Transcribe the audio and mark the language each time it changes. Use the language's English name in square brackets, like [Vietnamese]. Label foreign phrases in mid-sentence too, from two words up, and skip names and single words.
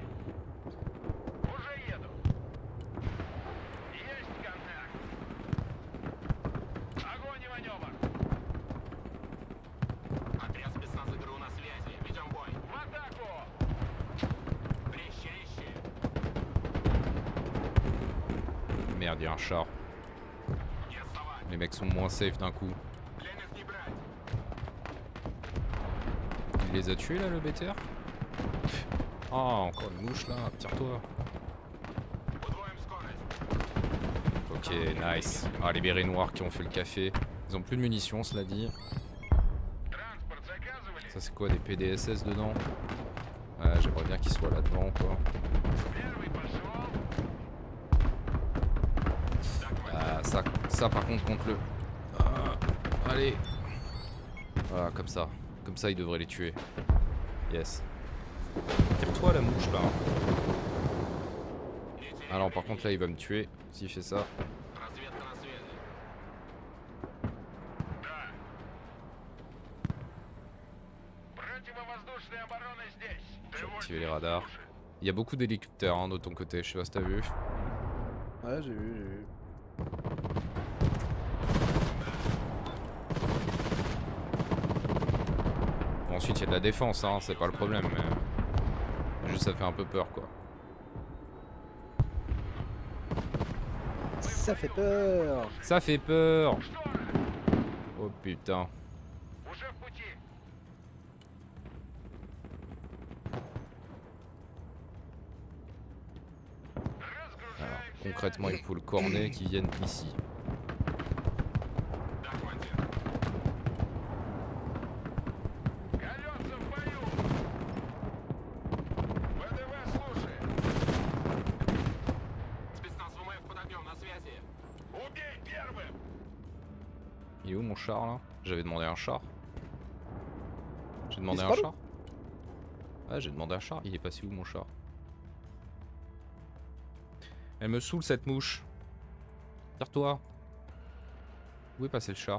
[Russian] Уже еду. Есть контакт. Огонь и маневр. Отряд спецназа ГРУ на связи. Ведем бой. В атаку! Резче, резче. [French] Merde, il y a un char. [Russian] Не отставать. [French] Les mecs sont moins safe d'un coup. [Russian] Пленных не брать. [French] Il les a tués là le BTR. Ah, encore une mouche là, tire-toi. [Russian] Удвоим скорость. [English] Ok, nice. [French] Ah, les bérets noirs qui ont fait le café. Ils ont plus de munitions, cela dit. [Russian] Транспорт заказывали? [French] Ça, c'est quoi, des PDSS dedans? Ouais, j'aimerais bien qu'ils soient là devant, quoi. [Russian] Первый пошел. [French] Ah, ça par contre, contre le. Ah, allez. Voilà, comme ça. Comme ça, ils devraient les tuer. Yes. Tire-toi la mouche là. Ah non, par contre, là, il va me tuer s'il fait ça. [Russian] Разведка на связи. Да. Противовоздушная оборона здесь. [French] J'ai activé les radars. Il y a beaucoup d'hélicoptères hein, de ton côté, je sais pas si t'as vu. Ouais, j'ai vu, j'ai vu. Bon, ensuite, il y a de la défense, hein, c'est pas le problème, mais. Juste, ça fait un peu peur, quoi. Ça fait peur. Ça fait peur! Oh putain. [Russian] Уже в пути. [French] Alors, concrètement, il faut le cornet qui vienne ici. [Russian] Да, командир. Колеса в бою. ВДВ слушает. Спецназ ВМФ под огнем на связи. Убей первым. [French] Il est où mon char là? J'avais demandé un char. J'ai demandé Il se un parle char? Ouais, j'ai demandé un char. Il est passé où mon char? Elle me saoule cette mouche. Tire-toi. Où est passé le char?